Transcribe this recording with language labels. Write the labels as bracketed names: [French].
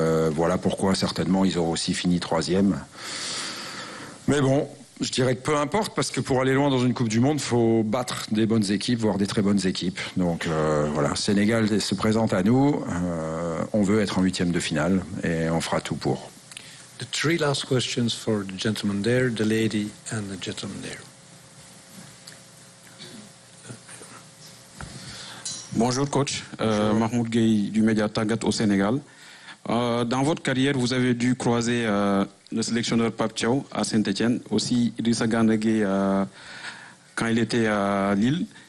[French] Voilà pourquoi certainement ils auront aussi fini troisième. Mais bon, je dirais que peu importe, parce que pour aller loin dans une Coupe du Monde, il faut battre des bonnes équipes, voire des très bonnes équipes. Donc voilà, Sénégal se présente à nous, on veut être en huitième de finale et on fera tout pour. [English] The three last questions for the gentleman there, the lady and the gentleman there. [French] Bonjour coach, Mahmoud Gueye du Média Tagat au Sénégal. Dans votre carrière, vous avez dû croiser le sélectionneur Pape Thiaw à Saint-Étienne, aussi Idrissa Gueye quand il était à Lille.